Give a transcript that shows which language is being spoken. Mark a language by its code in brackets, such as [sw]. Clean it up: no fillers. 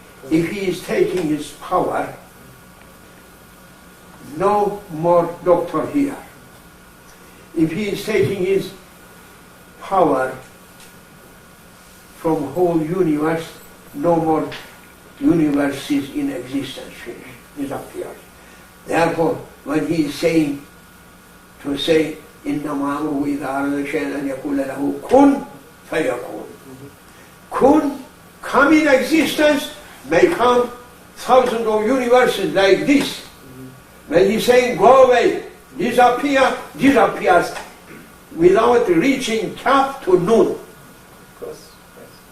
[en] If He is taking His power, no more doctor here. If He is taking His power from whole universe, no more universes in existence. Disappears. Therefore, when He is saying, to say, [ar] إِنَّمَا أَمْرُهُ إِذَا أَرَادَ شَيْئًا أَنْ يَقُولَ لَهُ كُنْ فَيَكُونُ. [en] Kun, come in existence, may come thousands of universes like this. When He's saying, go away, disappear, disappears without reaching cap to noon. Of course. Yes.